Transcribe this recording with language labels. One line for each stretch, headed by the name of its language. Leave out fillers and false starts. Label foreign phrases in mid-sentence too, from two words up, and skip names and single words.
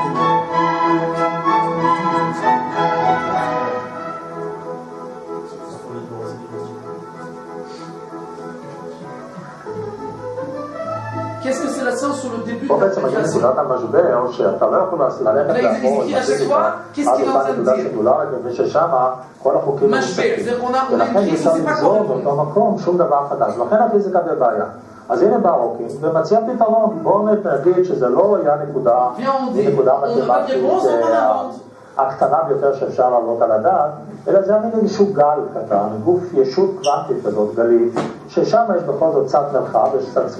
French: Qu'est-ce que c'est la science sur le début de la création? Là, il explique à chaque fois qu'est-ce qu'il est en train de dire.
Hebrew: משבר, זה
French: qu'on a écrit, je ne sais pas quoi.
Hebrew: אז הנה בא רוקינג ומציע פתרון. בואו נגיד שזה לא היה נקודה מתמטית הקטנה ביותר שאפשר לעלות על הדעת, אלא זה היה מין איזשהו גל קטן, גוף ישות קוונטית כזאת, גלית, ששם יש בכל זאת קצת מרחב ויש קצת זמן.